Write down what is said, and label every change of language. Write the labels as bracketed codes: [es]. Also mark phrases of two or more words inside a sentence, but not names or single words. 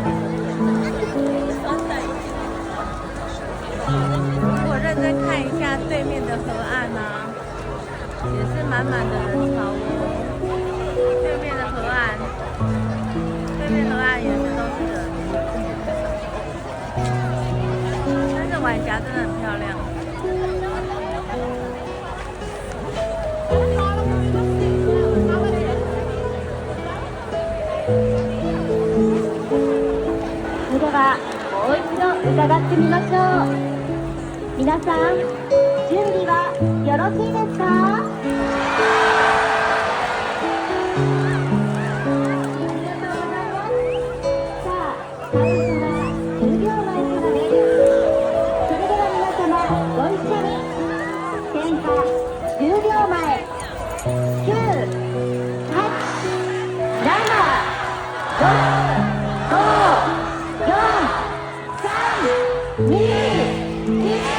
[zh] 如果认真看一下对对面的河岸啊，也是满满的人潮哦。对面的河岸，对面河岸也是都是人，但是晚霞真的很漂亮。 [ja] それではもう一度伺ってみましょう。皆さん準備はよろしいですか？ありがとうございます。さあ、カウントは10秒前からです。それでは皆様ご一緒に。点火10秒前。9、8、7、6、5、4、3、2、1、